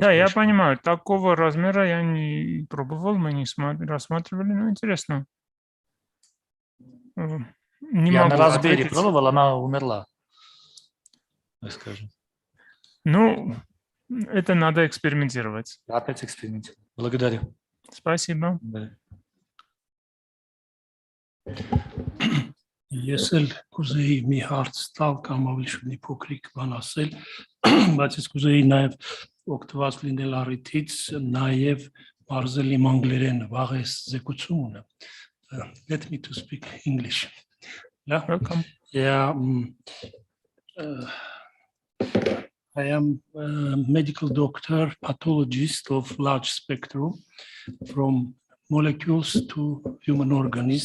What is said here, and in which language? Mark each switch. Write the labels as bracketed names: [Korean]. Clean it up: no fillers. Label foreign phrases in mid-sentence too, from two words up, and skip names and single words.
[Russian] Да, я понимаю, такого размера я не пробовал, мы не рассматривали, но интересно. Я на Raspberry пробовал, она умерла, так скажем. Ну, это надо экспериментировать. Опять экспериментировать. Благодарю. Спасибо. [Armenian] Ես կուզեի մի հարց տալ կամ ավելի շուտ մի փոքրիկ բան ասել, բայց ես կուզեի նաև օգտված լինել առիթից, նաև բարձել իմ անգլերեն վաղես զեկուցումը։ [English] Let me to speak English. Yeah. Welcome. Yeah. I am a medical doctor, pathologist of large spectrum from molecules to human organisms.